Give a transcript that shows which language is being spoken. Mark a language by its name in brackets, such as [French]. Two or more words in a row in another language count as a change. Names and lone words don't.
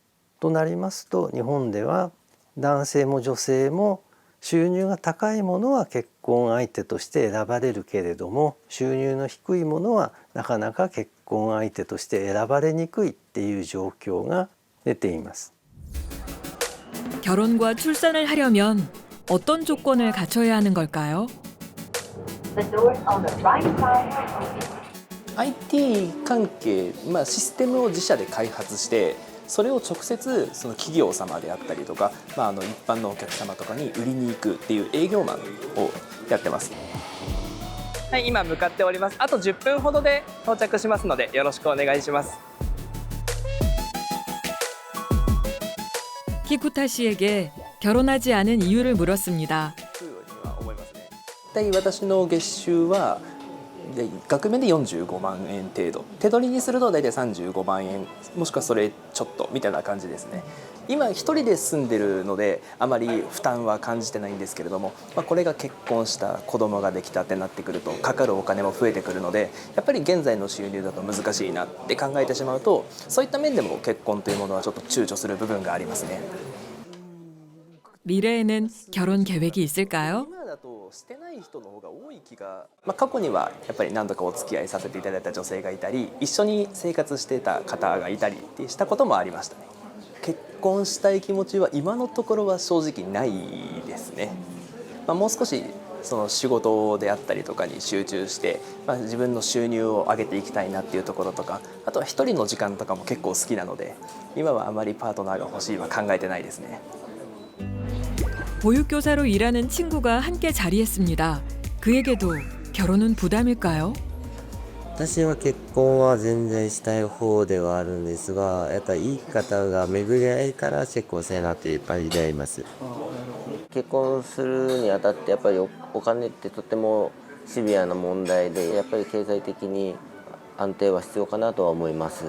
[Japanese] となりますと日本では男性も女性も収入が高いものは結婚相手として選ばれるけれども収入の低いものはなかなか結婚相手として選ばれにくいっていう状況が出ています。 [Korean] 결혼과 출산을 하려면 어떤 조건을 갖춰야 하는 걸까요? [Japanese] IT 関係、システムを自社で開発してそれを直接その企業様であったりとか、一般のお客様とかに売りに行くっていう営業マンをやってます。はい、今向かっております。あと10分ほどで到着しますのでよろしくお願いします。 [Korean] 키쿠타 씨에게 결혼하지 않은 이유를 물었습니다. [Japanese] 私の月収は額面で45万円程度手取りにすると大体35万円もしくはそれちょっとみたいな感じですね。今一人で住んでるのであまり負担は感じてないんですけれども、これが結婚した子供ができたってなってくるとかかるお金も増えてくるのでやっぱり現在の収入だと難しいなって考えてしまうとそういった面でも結婚というものはちょっと躊躇する部分がありますね。 [Korean] 미래에는 결혼 계획이 있을까요? [Japanese] してない人の方が多い気が、過去にはやっぱり何度かお付き合いさせていただいた女性がいたり一緒に生活してた方がいたりってしたこともありましたね。結婚したい気持ちは今のところは正直ないですね。もう少しその仕事であったりとかに集中して、自分の収入を上げていきたいなっていうところとかあとは一人の時間とかも結構好きなので今はあまりパートナーが欲しいは考えてないですね。 [Korean] 보육교사로 일하는 친구가 함께 자리했습니다. 그에게도 결혼은 부담일까요? [Japanese] 私は結婚は全然したい方ではあるんですが、やっぱりいい方が巡り合いから結婚せなっていっぱい出会います。結婚するにあたってやっぱりお金ってとてもシビアな問題で、やっぱり経済的に安定は必要かなとは思います。